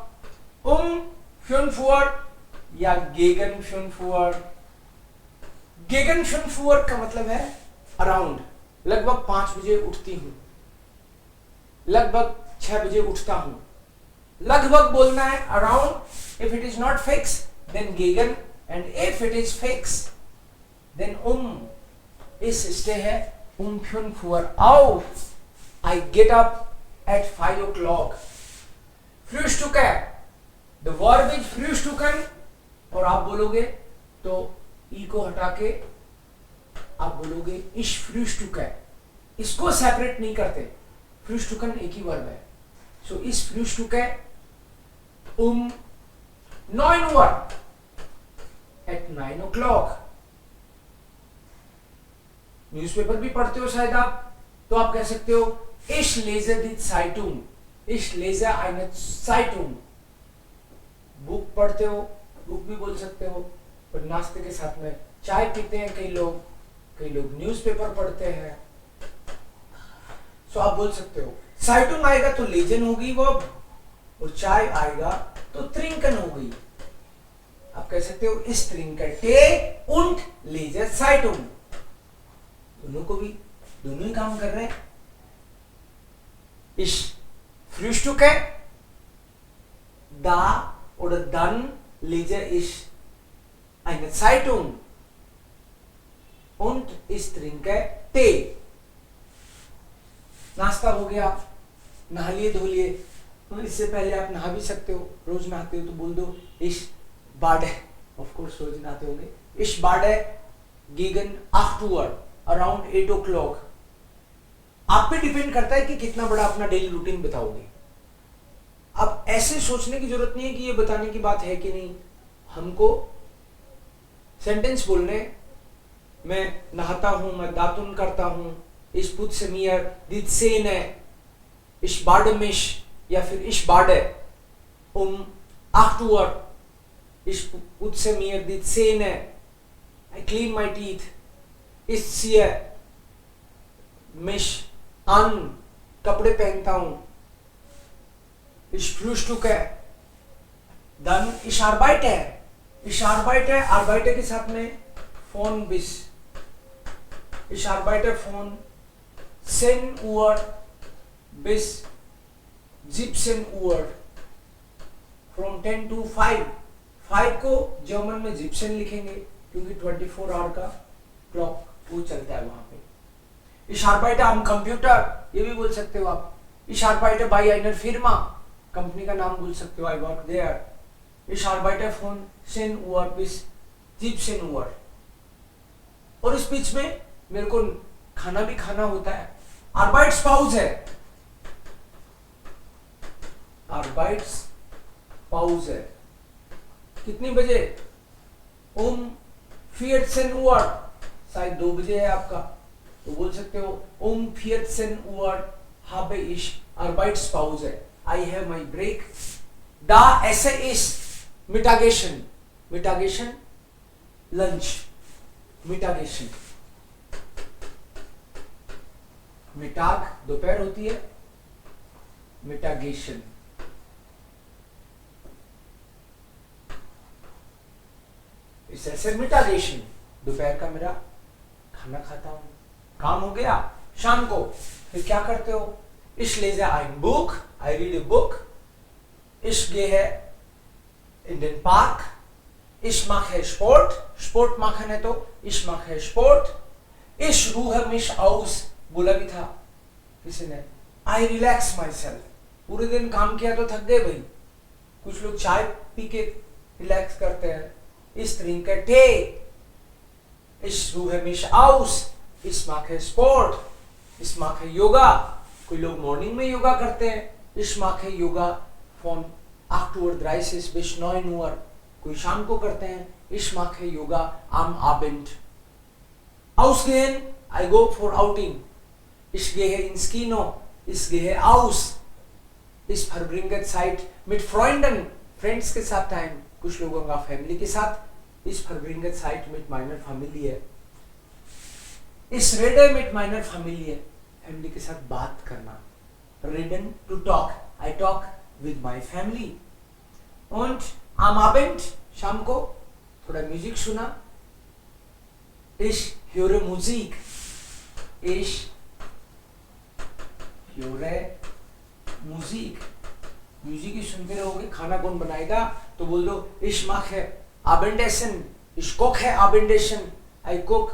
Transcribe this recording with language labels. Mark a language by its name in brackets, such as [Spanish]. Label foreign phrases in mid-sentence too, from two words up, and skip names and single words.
[German] 5 Uhr या gegen 5 Uhr. gegen 5 Uhr [Hindi] का मतलब है अराउंड, लगभग 5 बजे उठती हूं, लगभग 6 बजे उठता हूं. लगभग बोलना है, [English] अराउंड. If it is not fixed, then gegen, and if it is fixed, then [German] ich stehe um 5 Uhr auf. [English] I get up at 5 o'clock. Frühstücke, the verb is frühstücken, [Hindi] और आप बोलोगे तो ई को हटा के आप बोलोगे [German] ich frühstücke. [Hindi] इसको सेपरेट नहीं करते, frühstücken एक ही वर्ब है. [German] So ich frühstücke 9 Uhr, [English] at 9 o'clock. [Hindi] न्यूज़पेपर भी पढ़ते हो शायद आप, तो आप कह सकते हो [German] ich lese die Zeitung. ich lese eine Zeitung. [Hindi] बुक पढ़ते हो, बुक भी बोल सकते हो, और नाश्ते के साथ में चाय पीते हैं कई लोग न्यूज़पेपर पढ़ते हैं. सो आप बोल सकते हो Zeitung आएगा तो लेजन होगी वर्ब, और चाय आएगा तो trinken होगी. आप कह सकते हो [German] ich trinke Tee und lese Zeitung. [Hindi] दोनों को भी, दोनों ही काम कर रहे हैं. [German] Ich frühstücke, da oder dann lese ich eine Zeitung und ich trinke Tee. [Hindi] नाश्ता हो गया, नहा लिए धो लिए. इससे पहले आप नहा भी सकते हो, रोज नहाते हो तो बोल दो [German] ich bade. [English] of course [Hindi] रोज नहाते होंगे. [German] ich bade gegen 8 Uhr, [English] around 8 o'clock. [Hindi] आप पे डिपेंड करता है कि कितना बड़ा अपना [English] daily routine [Hindi] बताओगे. अब ऐसे सोचने की जरूरत नहीं है कि ये बताने की बात है कि नहीं. हमको सेंटेंस बोलने, मैं नहाता हूं, मैं दातुन करता हूं, [German] ich putze mir die Zähne, ich bade mich, [Hindi] या फिर [German] ich bade 8 Uhr, ich putze mir die Zähne, [English] I clean my teeth, [German] ich ziehe mich an, [Hindi] कपड़े पहनता हूं, [German] ich frühstücke, dann ich arbeite. ich arbeite के साथ में von bis, ich arbeite von 10 Uhr bis 17 Uhr, [English] from 10 to 5. [Hindi] 5 को जर्मन में 17 लिखेंगे क्योंकि 24 आवर का क्लॉक वो चलता है वहां पे. [German] Ich arbeite am Computer, [Hindi] ये भी बोल सकते हो आप. [German] Ich arbeite bei einer Firma, [Hindi] कंपनी का नाम बोल सकते हो, [English] I work there. [German] Ich arbeite von 10 Uhr bis 17 Uhr. [Hindi] और इस बीच में मेरे को खाना भी खाना होता है. Arbeitspause है, Arbeitspause पाउज है। कितनी बजे? 14 Uhr, शायद 2 बजे है आपका, तो बोल सकते हो [German] 14 Uhr habe ich Arbeitspause. [English] I have my break. [German] Da esse ist Mittagessen. Mittagessen, lunch. Mittagessen. [Hindi] मिटाग दोपहर होती है, मिटागेशन। इस ऐसे मिटागेशन, दोपहर का मेरा खाना खाता हूं, काम हो गया। शाम को फिर क्या करते हो? [German] Ich lese ein Buch, [English] I read a book. [German] Ich gehe in den Park. Ich mache Sport. Sport machen [Hindi] है तो [German] ich mache Sport. Ich ruhe mich aus. [Hindi] बोला भी था किसी ने। [English] I relax myself. [Hindi] पूरे दिन काम किया तो थक गए भाई। कुछ लोग चाय पी के रिलैक्स करते हैं। [German] Ich trinke Tee. Ich ruhe mich aus. Ich mache Sport. Ich mache Yoga. [Hindi] कोई लोग मॉर्निंग में योगा करते हैं। [German] Ich mache Yoga von 8:30 bis 9 Uhr. [Hindi] कोई शाम को करते हैं। [German] Ich mache Yoga am Abend. Ausgehen, [English] I go for outing. [German] Ich gehe ins Kino. Ich gehe aus. Ich verbringe Zeit mit Freunden. [Hindi] Friends के साथ टाइम, कुछ लोगों का फैमिली के साथ। [German] Ich verbringe Zeit mit meiner Familie. Ich rede mit meiner Familie. [Hindi] फैमिली के साथ बात करना। Reden, [English] to talk. I talk with my family. [German] Und am Abend, [Hindi] शाम को थोड़ा म्यूजिक सुना। [German] Ich höre Musik. Ich höre Musik. [Hindi] म्यूजिक ही सुनते रहोगे, खाना कौन बनाएगा? तो बोल दो [German] Ich mache Abendessen. Ich koche Abendessen. [English] I cook.